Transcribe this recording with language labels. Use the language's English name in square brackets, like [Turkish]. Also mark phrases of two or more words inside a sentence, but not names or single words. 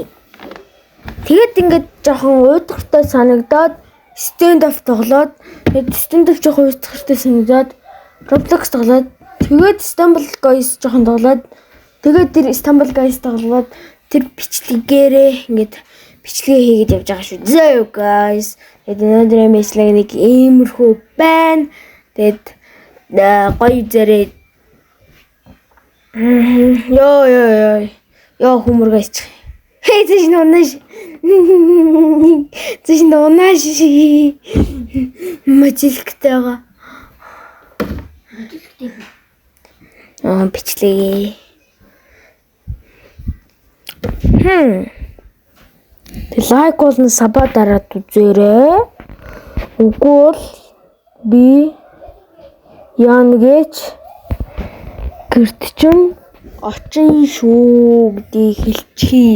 [Mongolian] Тэгээд ингээд жоохон уйдгартай санагдаад [English] stand up [Mongolian] тоглоод тэгээд [English] stand up [Mongolian] жоохон уйдгартай санагдаад Roblox тоглоод тэгээд Istanbul Guys жоохон тоглоод тэгээд тэр Istanbul Guys тоглоод тэр бичлэгээрээ ингээд бичлэгээ хийгээд явж байгаа шүү. Зөө guys. Тэгээд өнөөдрийн бичлэг нэг иймэрхүү байна. Тэгээд гоё зэрэг ёо [English] humor guys. Hey, this is not nice. This is not nice. [Mongolian] Мотивтэйга. Бичлээ. Лайк болон саба дараад үзээрэй. Үгүй бол би яана гэж гэрт чинь очин шүү гэдгийг хэлчихье.